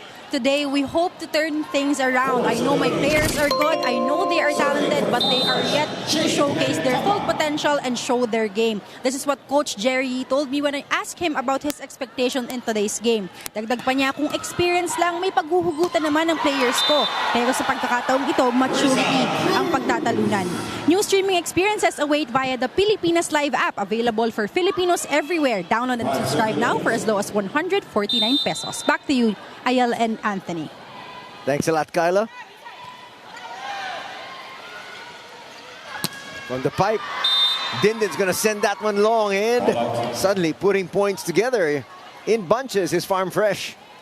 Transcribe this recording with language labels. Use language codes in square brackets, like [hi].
[en] Today, we hope to turn things around. I know my players are good. I know they are talented, but they are yet to showcase their full potential and show their game. This is what Coach Jerry told me when I asked him about his expectation in today's game. [tl] Dagdag pa niya, kung experience lang, may paghuhugutan naman ng players ko. Pero sa pagkakataong ito, maturity ang pagtatalunan. [en] New streaming experiences await via the Pilipinas Live app, available for Filipinos everywhere. Download and subscribe now for as low as 149 pesos. Back to you, Ayel and Anthony. Thanks a lot, Kyla. From the pipe, Dindin's going to send that one long, and suddenly putting points together in bunches is Farm Fresh.